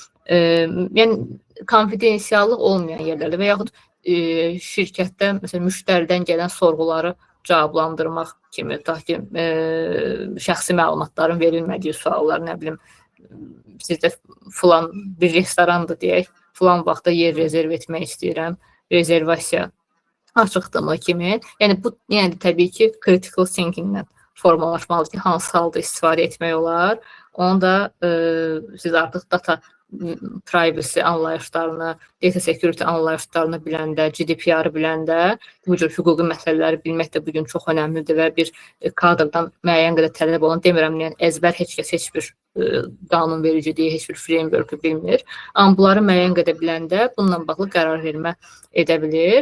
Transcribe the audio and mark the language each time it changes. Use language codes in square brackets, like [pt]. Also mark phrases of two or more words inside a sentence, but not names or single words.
[az] Yəni konfidensiallıq olmayan yerlərdə və yaxud şirkətdə məsələn müştəridən gələn sorğuları cavablandırmaq kimi, tutaq ki, şəxsi məlumatların verilmədiyi suallar, nə bilim, sizdə filan bir restorandır deyək, filan vaxtda yer rezerv etmək istəyirəm, rezervasiya açıqdırmı kimi. Yəni bu, yəni təbii ki, [en] critical thinking- [az] lə formalaşmalıdır ki, hansı halda istifadə etmək olar. Onu da siz artıq [en] data privacy [az] anlayışlarını, [en] data security [az] anlayışlarını biləndə, GDPR-ı biləndə bu cür hüquqi məsələləri bilmək də bugün çox önəmlidir və bir kadrdan müəyyən qədər tələb olan, demirəm, yəni əzbər heç kəs heç bir qanunvericiliyi, heç bir framework-ı bilmir. Amma bunları müəyyən qədər biləndə bununla bağlı qərar vermə edə bilir.